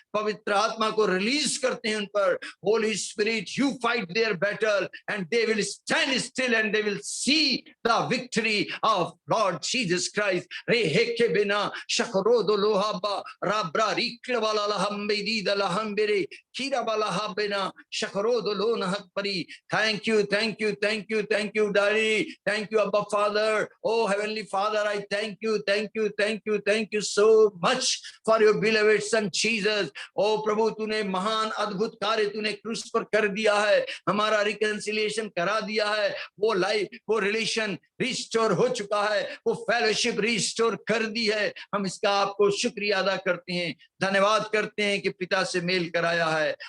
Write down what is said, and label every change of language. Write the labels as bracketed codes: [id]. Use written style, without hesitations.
[hi] पवित्र आत्मा को रिलीज करते हैं उन पर. [en] Holy spirit you fight their battle and they will stand still and they will see the victory of Lord Jesus Christ. रे हेके बिना शकरो दो लोहाबा राब्रा रिक्लवाला लहंबेदी दलहंबेरे खीरा वाला हाबेना शकरो दो लोन हक परी. Thank you thank you thank you thank you daddy. Thank you अब्बा father. Oh heavenly Father, I thank you so much for your beloved son Jesus. [hi] Oh प्रभु तूने महान अद्भुत कार्य तूने क्रूस पर कर दिया है. हमारा रिकंसिलिएशन करा दिया है. वो लाइफ वो रिलेशन रिस्टोर हो चुका है. वो फेलोशिप रिस्टोर कर दी है. हम इसका आपको शुक्रिया अदा करते हैं, धन्यवाद करते हैं कि पिता से मेल कराया है.